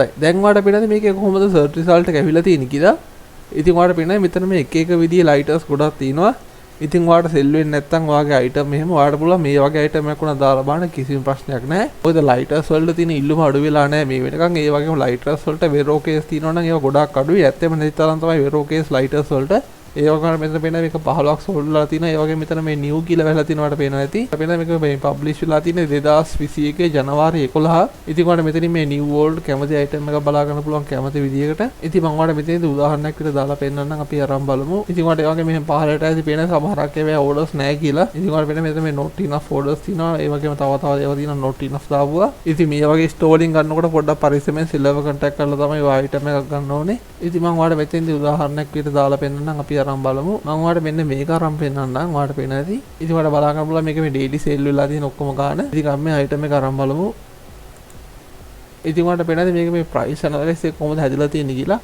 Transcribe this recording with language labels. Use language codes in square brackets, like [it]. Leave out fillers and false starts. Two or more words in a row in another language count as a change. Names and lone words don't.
[si] දැන් ඔයාලට පෙන්නන්නේ මේකේ කොහොමද [en] search result [si] එක ඇවිල්ලා තියෙන්නේ කියලා. ඉතින් ඔයාලට පෙන්නන්නේ මෙතන මේ එක එක විදිහේ lighters ගොඩක් තියෙනවා. ඉතින් ඔයාලට sell වෙන්නේ නැත්නම් ඔයාගේ item එහෙම ඔයාලට පුළුවන් මේ වගේ item එකක් උනා දාලා බලන්න කිසිම ප්‍රශ්නයක් නැහැ. මොකද lighters වලට තියෙන ඉල්ලුම අඩු වෙලා නැහැ මේ වෙනකන්. ඒ වගේම lighters වලට [en] Vero case [si] තියෙනවා නම් ඒවා ගොඩක් අඩුයි. ඇත්තම නැති තරම් තමයි [en] Vero case lighters [si] වලට. ඒ වගේම මෙතන පේන මේක 15ක් sold වෙලා තියෙනවා. ඒ වගේම මෙතන මේ new කියලා වැහලා තියෙනවාට පේනවා ඇති. අපිට මේක මේ publish වෙලා තියෙන්නේ 2021 ජනවාරි 11. ඉතින් ඔයාලට මෙතනින් මේ [en] new world [si] කැමති item එක බලා ගන්න පුළුවන් කැමති විදියකට. ඉතින් මම ඔයාලට මෙතනදී උදාහරණයක් විතර දාලා පෙන්නන්නම්. අපි අරන් බලමු. ඉතින් ඔයාලට ඒ වගේ මෙහෙම පහලට ඇති පේන සමහරක් ඒවා orders නැහැ කියලා. ඉතින් ඔයාලට පේන මෙතන මේ [en] not enough orders [si] තියෙනවා. ඒ වගේම තව ඒවා තියෙනවා [en] not enough [si] දාපුවා. ඉතින් මේ වගේ storing ගන්නකොට පොඩ්ඩක් පරිස්සමෙන් [en] seller contact [si] කරලා තමයි ඔය item එකක් ගන්න ඕනේ. ඉතින් මම ඔයාලට මෙතනදී උදාහරණයක් විතර දාලා පෙන්නන්නම්. අපි අරන් බලමු. මම ඔයාලට මෙන්න මේක අරන් පෙන්නන්නම්. ඔයාලට පේන ඇති. ඉතින් ඔයාලට බලා ගන්න පුළුවන් මේක මේ [en] daily sale [si] වෙලා තියෙන ඔක්කොම ගන්න. ඉතින් අපි මේ item එක අරන් බලමු. ඉතින් ඔයාලට පේනද මේක මේ [en] price analysis [si] එක කොහොමද හැදලා තියෙන්නේ කියලා.